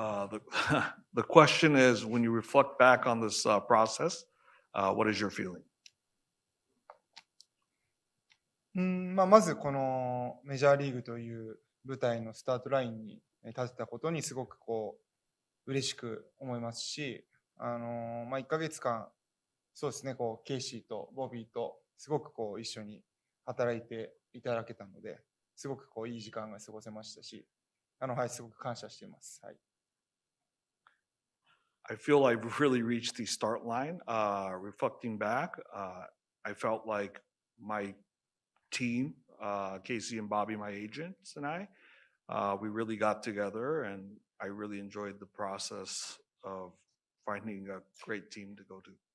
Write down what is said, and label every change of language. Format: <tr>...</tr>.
<en>The, the question is, when you reflect back on this process, what is your feeling?</en> <ja>まあ、まずこのメジャーリーグという舞台のスタートラインに立てたことにすごくこう嬉しく思いますし、まあ、1ヶ月間、そうですね、こうケイシーとボビーとすごくこう一緒に働いていただけたので、すごくこういい時間が過ごせましたし、はい、すごく感謝しています。はい。</ja> <en>I feel I've really reached the start line. Reflecting back, I felt like my team, Casey and Bobby, my agents, and we really got together, and I really enjoyed the process of finding a great team to go to.</en>